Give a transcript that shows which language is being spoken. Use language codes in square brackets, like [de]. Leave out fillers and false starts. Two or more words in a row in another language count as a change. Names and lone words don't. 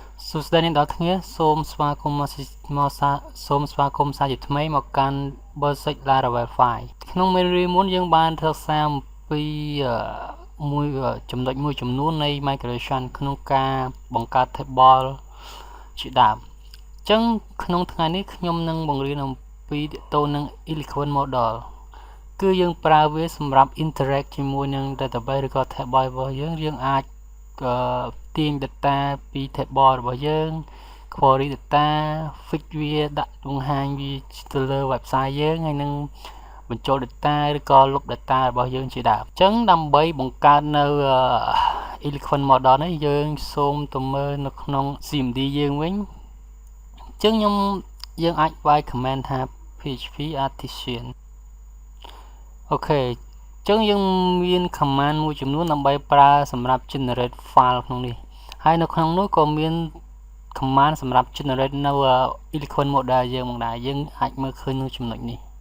[km] សួស្តីអ្នកនរគ្នាសូមស្វាគមន៍មកសាជាថ្មីមកកាន់ Basic Laravel 5 ក្នុងមេរៀនមុនយើងបានសិក្សាអំពីចំណុចមួយចំនួននៃ migration ក្នុងការបង្កើត table ជាដើមអញ្ចឹងក្នុង ថ្ងៃនេះខ្ញុំនឹងបង្រៀនអំពីទាក់ទងនឹង [en] eloquent model [km] គឺយើងប្រើវាសម្រាប់ interact ជាមួយនឹង database ឬក៏ table របស់យើងអាចទាញ data ពី table របស់យើង [en] query data fix [km] វាដាក់បង្ហាញវាទៅលើ website យើងហើយនឹងបញ្ចូល data ឬក៏លុប data របស់យើងជាដើមអញ្ចឹងដើម្បីបង្កើតនៅ [en] eloquent model [km] នេះយើងសូមទៅមើលនៅក្នុង CMD យើងវិញអញ្ចឹងយើងអាចវាយ command ថា php artisan អូខេអញ្ចឹងយើងមាន command មួយចំនួនដើម្បីប្រើសម្រាប់ [en] generate file [km] ក្នុងនេះហើយនៅក្នុងនោះក៏មាន command សម្រាប់ generate នៅ [en] eloquent model [km] យើងមកដែរយើងអាចមើលឃើញនៅចំណុចនេះ